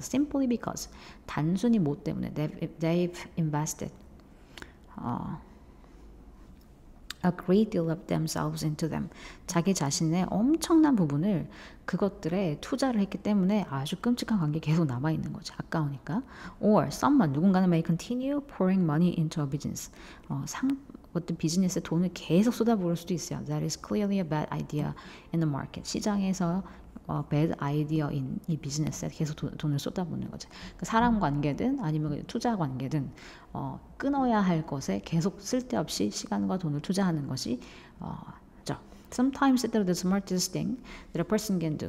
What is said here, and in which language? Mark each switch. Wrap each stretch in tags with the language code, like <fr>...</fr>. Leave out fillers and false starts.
<en>simply because,</en> <ko>단순히 뭐 때문에</ko> <en>they've invested a great deal of themselves into them,</en> <ko>자기 자신의 엄청난 부분을 그것들에 투자를 했기 때문에 아주 끔찍한 관계에 계속 남아있는 거죠. 아까우니까.</ko> <en>or someone,</en> <ko>누군가는</ko> <en>may continue pouring money into a business,</en> <ko>어떤 비즈니스에 돈을 계속 쏟아부을 수도 있어요.</ko> <en>That is clearly a bad idea in the market.</en> <ko>시장에서</ko> <en>bad idea</en> <ko>인 이 비즈니스에 계속 돈을 쏟아붓는 거죠. 그러니까 사람 관계든 아니면 투자 관계든 끊어야 할 것에 계속 쓸데없이 시간과 돈을 투자하는 것이</ko> <en>Sometimes the smartest thing that a person can do.</en>